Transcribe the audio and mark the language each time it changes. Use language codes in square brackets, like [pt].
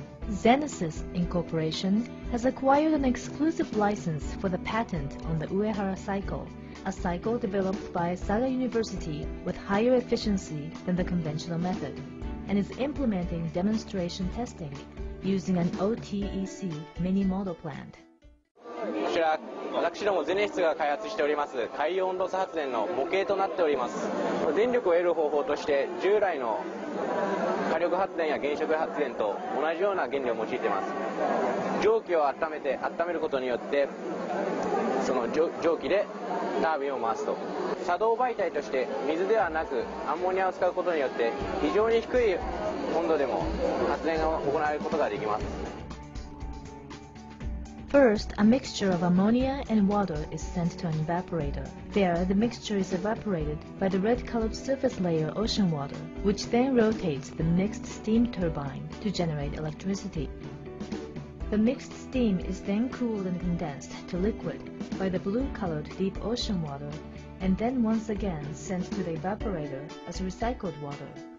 [en] Zenesis Incorporation has acquired an exclusive license for the patent on the Uehara cycle, a cycle developed by Saga University with higher efficiency than the conventional method, and is implementing demonstration testing using an OTEC mini model plant. [ja] こちら、私どもゼネシスが開発しております海洋温度差発電の模型となっております。電力を得る方法として従来の火力発電や原子力発電と同じような原理を用いています。蒸気を温めることによってその蒸気でタービンを回すと。作動媒体として水ではなくアンモニアを使うことによって非常に低い温度でも発電が行われることができます。 [en] First, a mixture of ammonia and water is sent to an evaporator. There, the mixture is evaporated by the red-colored surface layer ocean water, which then rotates the mixed steam turbine to generate electricity. The mixed steam is then cooled and condensed to liquid by the blue-colored deep ocean water, and then once again sent to the evaporator as recycled water.